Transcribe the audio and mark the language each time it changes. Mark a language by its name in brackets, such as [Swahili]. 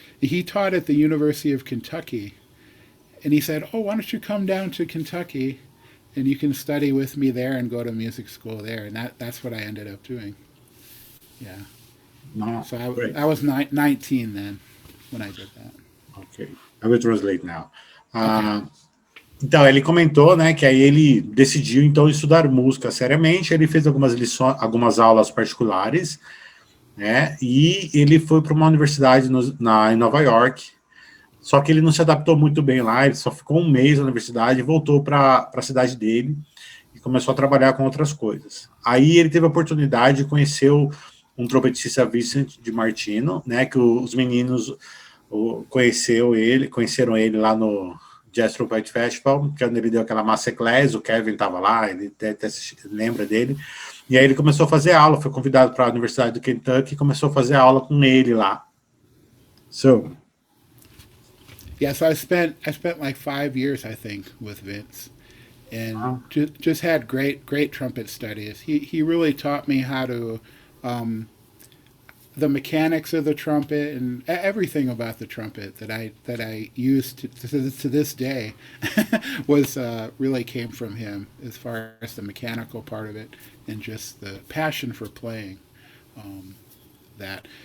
[English] He taught at the University of Kentucky, and he said, "Oh, why don't you come down to Kentucky, and you can study with me there and go to music school there." And that's what I ended up doing. Yeah. No, so I was 19 then when I did that. Okay, I will translate now. [Portuguese] Então, ele comentou, né, que aí ele decidiu, então, estudar música seriamente. Ele fez algumas aulas particulares, né, e ele foi para uma universidade em Nova York, só que ele não se adaptou muito bem lá, ele só ficou 1 mês na universidade e voltou para a cidade dele e começou a trabalhar com outras coisas. Aí ele teve a oportunidade de conhecer um trompetista, Vincent de Martino, né, que os meninos conheceram ele lá no Jazz Trumpet Festival, quando ele deu aquela masterclass, o Kevin estava lá, ele até lembra dele, e aí ele começou a fazer aula, foi convidado para a Universidade do Kentucky e começou a fazer aula com ele lá. [English] So, yeah, so I spent like 5 years, I think, with Vince, and just had great trumpet studies. He really taught me how to the mechanics of the trumpet and everything about the trumpet that I use to this day was really came from him, as far as the mechanical part of it and just the passion for playing that.